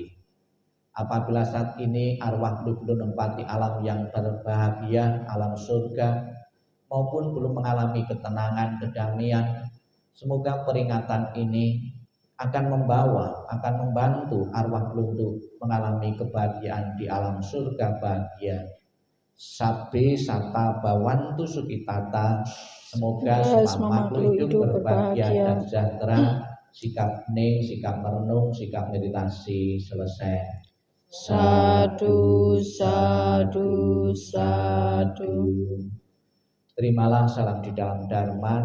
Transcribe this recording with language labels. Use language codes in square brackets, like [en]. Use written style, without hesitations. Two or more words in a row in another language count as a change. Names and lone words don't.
[id] Apabila saat ini arwah belum menempati alam yang berbahagia, alam surga, maupun belum mengalami ketenangan, kedamaian, semoga peringatan ini akan membantu arwah belum mengalami kebahagiaan di alam surga bahagia. [pi] Sabbe sata bawantu sukitata, [id] semoga semua makhluk hidup berbahagia dan sejahtera. Sikap hening, sikap merenung, sikap meditasi selesai. [pi] Sadu, sadu, sadu. [id] Terimalah salam di dalam Dharma.